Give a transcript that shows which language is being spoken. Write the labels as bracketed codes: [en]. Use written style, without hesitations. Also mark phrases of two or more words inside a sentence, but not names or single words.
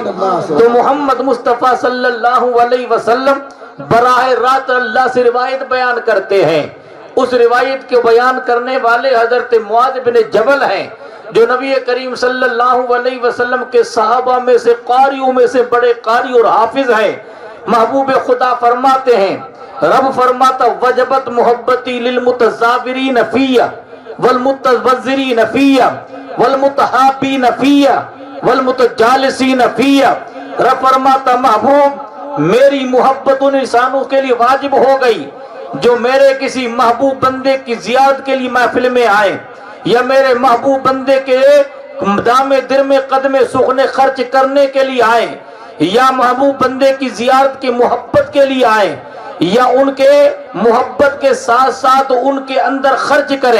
[ur] تو محمد مصطفیٰ [ar] صلی اللہ علیہ وسلم [ur] براہ راست اللہ سے روایت بیان کرتے ہیں. اس روایت کے بیان کرنے والے حضرت معاذ بن جبل ہیں جو نبی کریم [ar] صلی اللہ علیہ وسلم [ur] کے صحابہ میں سے قاریوں میں سے بڑے قاری اور حافظ ہیں. محبوب خدا فرماتے ہیں, رب فرماتا [ar] وجبت محبتی للمتزاورین فیہ والمتوزرین فیہ والمتحابین فیہ والمتجالسین فیہ. [ur] رب فرماتا محبوب میری محبت ان انسانوں کے لیے واجب ہو گئی جو میرے کسی محبوب بندے کی زیارت کے لیے محفل میں آئے, یا میرے محبوب بندے کے دام درم قدم سخن خرچ کرنے کے لیے آئے, یا محبوب بندے کی زیارت کی محبت کے لیے آئے, یا ان کے محبت کے ساتھ ساتھ ان کے اندر خرچ کریں.